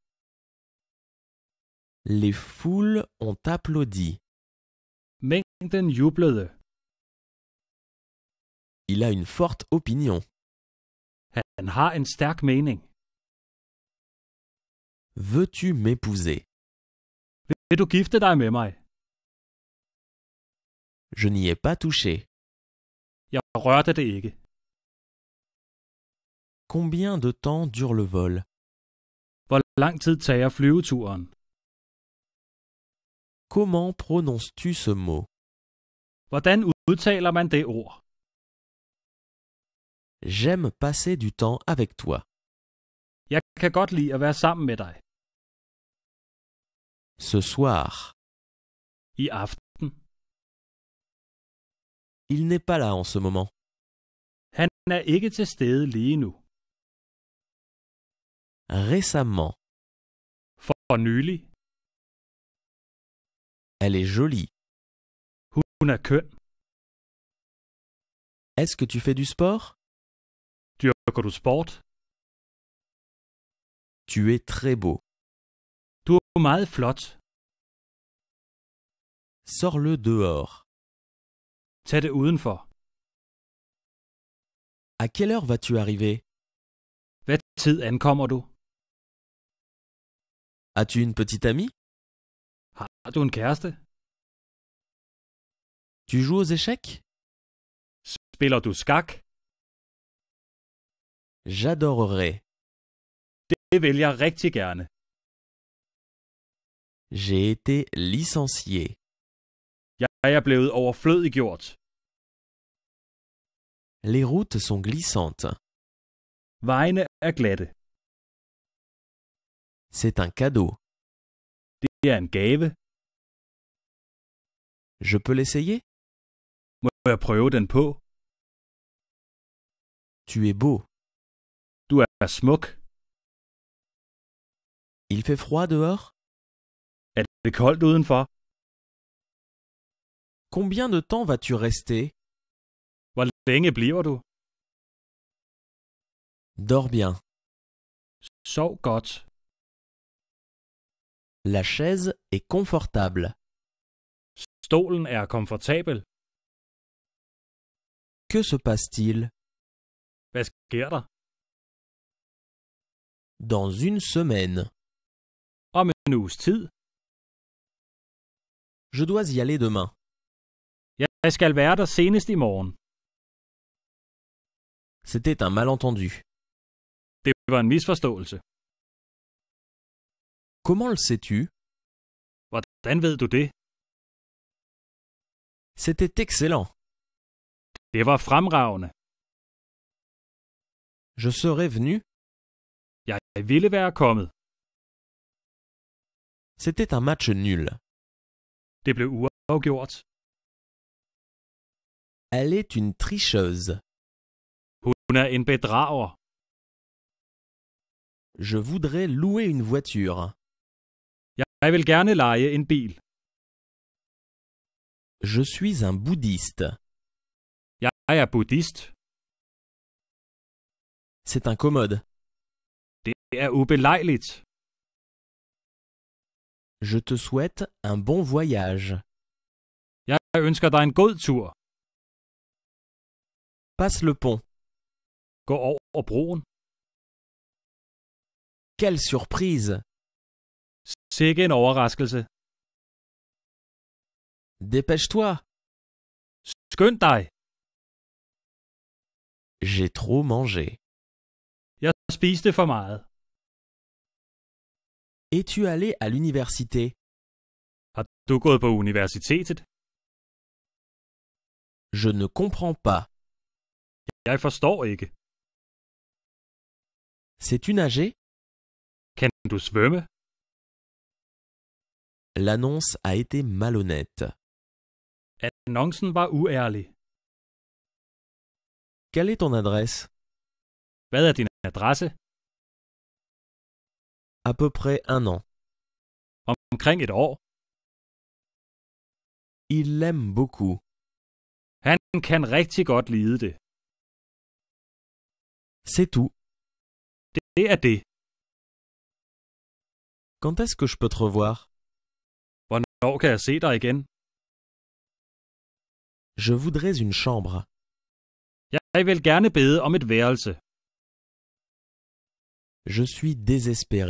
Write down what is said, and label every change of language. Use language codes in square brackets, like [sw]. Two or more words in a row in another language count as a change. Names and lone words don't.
[fr] Les foules ont applaudi. [da] Mængden jublede. [fr] Il a une forte opinion. [da] Han har en stærk mening. [fr] Veux-tu m'épouser? [da] Vil du gifte dig med mig? [fr] Je n'y ai pas touché. [da] Jeg rørte det ikke. [fr] Combien de temps dure le vol? [da] Hvor lang tid tager flyveturen? [fr] Comment prononces-tu ce mot? [da] Hvordan udtaler man det ord? [fr] J'aime passer du temps avec toi. [da] Jeg kan godt lide at være sammen med dig. [fr] Ce soir. [da] I aften. [fr] Il n'est pas là en ce moment. [da] Han er ikke til stede lige nu. [fr] Récemment. [da] For nylig. [fr] Elle est jolie. [da] Hun er køn. [fr] Est-ce que tu fais du sport? [da] Dyrker du sport? [fr] Tu es très beau. [da] Du er meget flot. [fr] Sors-le dehors. [da] Tag det udenfor. [fr] À quelle heure vas-tu arriver? [da] Hvad tid ankommer du? [fr] As-tu une petite amie? [da] Har du en kæreste? [fr] Tu joues aux échecs? [da] Spiller du skak? [fr] J'adorerais. [da] Det vil jeg rigtig gerne. [fr] J'ai été licencié. [da] Jeg er blevet overflødiggjort. [fr] Les routes sont glissantes. [da] Vejene er glatte. [fr] C'est un cadeau. [da] Det er en gave. [fr] Je peux l'essayer? [da] Må jeg prøve den på? [fr] Tu es beau. [da] Du er smuk. [fr] Il fait froid dehors? [da] Er det koldt udenfor? [fr] Combien de temps vas-tu rester? [da] Hvor længe bliver du? [fr] Dors bien. [da] Sov godt. [fr] La chaise est confortable. [da] Stolen er komfortabel. [fr] Que se passe-t-il? [da] Hvad sker der? [fr] Dans une semaine. [da] Om en uges tid. [fr] Je dois y aller demain. [da] Jeg skal være der senest i morgen. [fr] C'était un malentendu. [da] Det var en misforståelse. [fr] Comment le sais-tu? [da] Hvordan ved du det? [fr] C'était excellent. [da] Det var fremragende. [fr] Je serais venu. [da] Jeg ville være kommet. [fr] C'était un match nul. [da] Det blev uafgjort. [fr] Elle est une tricheuse. [da] Hun er en bedrager. [fr] Je voudrais louer une voiture. [da] Jeg vil gerne leje en bil. [fr] Je suis un bouddhiste. [da] Jeg er buddhist. [fr] C'est incommode. [da] Det er ubelejligt. [fr] Je te souhaite un bon voyage. [da] Jeg ønsker dig en god tur. [fr] Passe le pont. [da] Gå over broen. [fr] Quelle surprise! [da] Sikke en overraskelse. [fr] Dépêche-toi! [da] Skynd dig. [fr] J'ai trop mangé. [da] Jeg spiste for meget. [fr] Es-tu allé à l'université? [da] Har du gået på universitetet? [fr] Je ne comprends pas. [da] Jeg forstår ikke. [fr] Sais-tu nager? [da] Kan du svømme? [fr] L'annonce a été malhonnête. [da] Annoncen var uærlig. [fr] Quelle est ton adresse? [da] Hvad er din adresse? [fr] À peu près 1 an. [da] Omkring et år. [fr] Il l'aime beaucoup. [da] Han kan rigtig godt lide det. [fr] C'est tout. [da] Det er det. [fr] Quand est-ce que je peux te revoir? [da] Hvornår kan jeg se dig igen? [fr] Je voudrais une chambre. [da] Jeg vil gerne bede om et værelse. [fr] Je suis désespéré.